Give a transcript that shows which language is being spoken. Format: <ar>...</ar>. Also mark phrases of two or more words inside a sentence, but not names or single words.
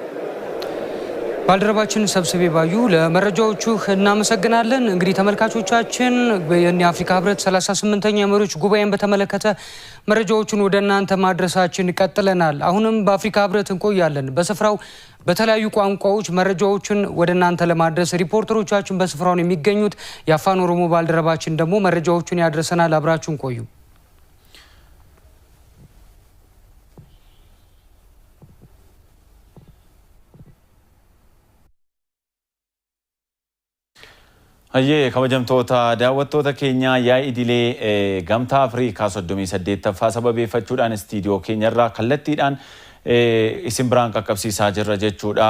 <am>ባልደረባችን ሰብስቤ ባዩ ለመረጃዎቹ እናመሰግናለን። እንግዲህ ተመልካቾቻችን የአፍሪካ ህብረት 38ኛ የመሪዎች ጉባኤን በተመለከተ መረጃዎቹን ወደ እናንተ ማድረሳችን ቀጥለናል። አሁንም በአፍሪካ ህብረት እንቆያለን። በስፍራው በተለያዩ ቋንቋዎች መረጃዎችን ወደ እናንተ ለማድረስ ሪፖርተሮቻችን በስፍራው የሚገኙት የአፋን ኦሮሞ ባልደረባችን ደግሞ መረጃዎቹን ያድርሰናል። አብራችሁን ቆዩ።</am> <om>Hayyee kabajamtoota daawwattoota keenya yaa'ii idilee gamtaa Afrikaa 38ffaa sababeeffachuudhaan istiidiyoo keenyarraa kallattiidhaan isin biraan qaqqabsiisaa jirra jechuudha.</om>